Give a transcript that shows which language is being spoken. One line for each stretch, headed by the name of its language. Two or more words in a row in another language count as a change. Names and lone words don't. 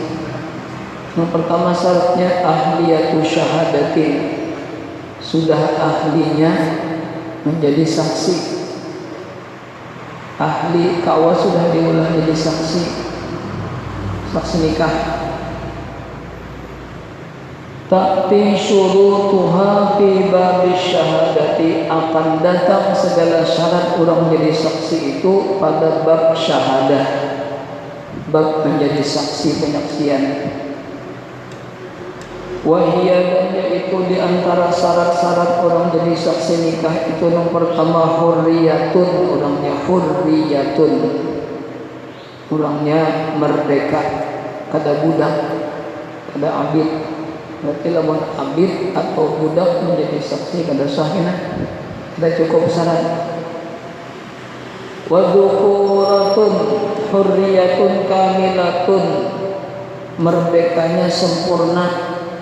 Indonesian: Yang pertama syaratnya
Arabic: أهلية شهادة,
Indonesian: sudah ahlinya menjadi saksi.
Banjar: Ahli kawa sudah diulah jadi saksi nikah.
Arabic: تأتي شروطها في باب الشهادة,
Indonesian: akan datang segala syarat orang menjadi saksi itu pada bab syahadah, bab menjadi saksi penyaksian. Wahia, dan yaitu di antara syarat-syarat orang jadi saksi nikah itu yang pertama hurriyatun, orangnya hurriyatun, orangnya merdeka, kada budak, kada abid. Berarti lawan abid atau budak menjadi saksi
Banjar: kada sah kena,
Indonesian: kada cukup syarat.
Arabic: وذكورة حرية كاملة,
Indonesian: merdekanya sempurna.